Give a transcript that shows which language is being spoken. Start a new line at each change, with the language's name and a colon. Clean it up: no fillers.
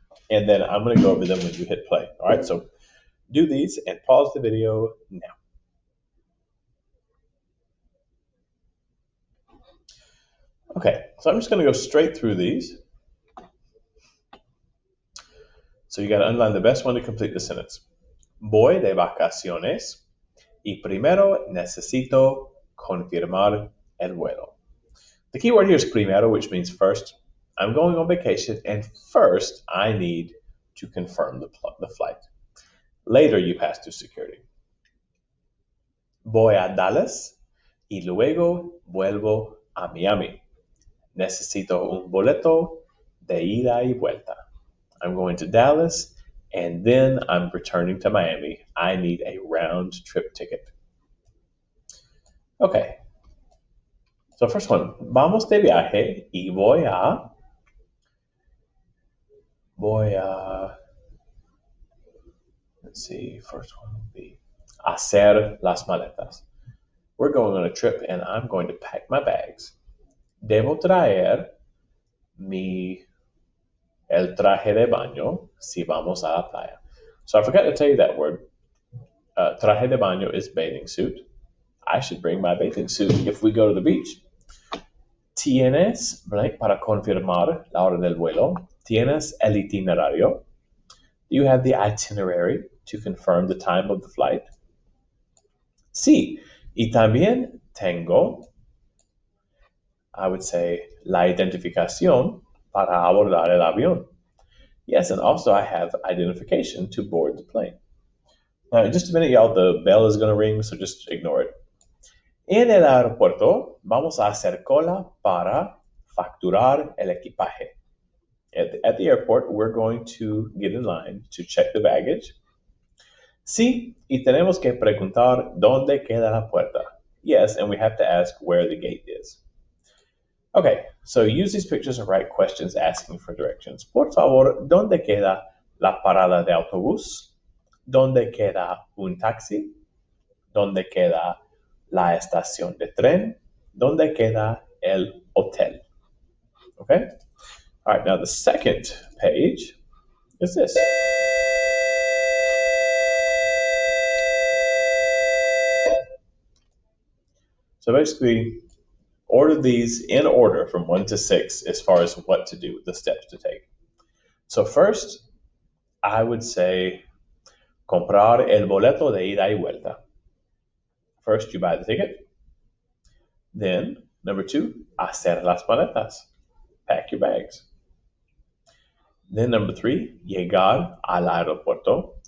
English: And then I'm going to go over them when you hit play. All right? So do these and pause the video now. Okay, so I'm just going to go straight through these. So you got to underline the best one to complete the sentence.
Spanish: Voy de vacaciones y primero necesito confirmar el vuelo.
English: The key word here is primero, which means first. I'm going on vacation, and first I need to confirm the flight. Later you pass through security.
Spanish: Voy a Dallas y luego vuelvo a Miami. Necesito un boleto de ida y vuelta.
English: I'm going to Dallas, and then I'm returning to Miami. I need a round trip ticket. Okay. So first one,
Spanish: vamos de viaje y voy a,
English: let's see, first one would be
Spanish: hacer las maletas.
English: We're going on a trip, and I'm going to pack my bags.
Spanish: Debo traer el traje de baño si vamos a la playa.
English: So I forgot to tell you that word. Traje de baño is bathing suit. I should bring my bathing suit if we go to the beach.
Spanish: Tienes, blank, para confirmar la hora del vuelo. Tienes el itinerario.
English: You have the itinerary to confirm the time of the flight.
Spanish: Sí, y también tengo,
English: I would say,
Spanish: la identificación para abordar el avión.
English: Yes, and also I have identification to board the plane. Now, in just a minute, y'all, the bell is going to ring, so just ignore it.
Spanish: En el aeropuerto, vamos a hacer cola para facturar el equipaje.
English: At the airport, we're going to get in line to check the baggage.
Spanish: Sí, y tenemos que preguntar dónde queda la puerta.
English: Yes, and we have to ask where the gate is. Okay, so use these pictures and write questions asking for directions.
Spanish: Por favor, ¿dónde queda la parada de autobús? ¿Dónde queda un taxi? ¿Dónde queda la estación de tren? ¿Dónde queda el hotel? Okay?
English: All right, now the second page is this. So basically, order these in order from 1 to 6 as far as what to do, the steps to take. So first, I would say
Spanish: comprar el boleto de ida y vuelta.
English: First, you buy the ticket. Then, number 2,
Spanish: hacer las maletas.
English: Pack your bags. Then number 3,
Spanish: llegar al aeropuerto.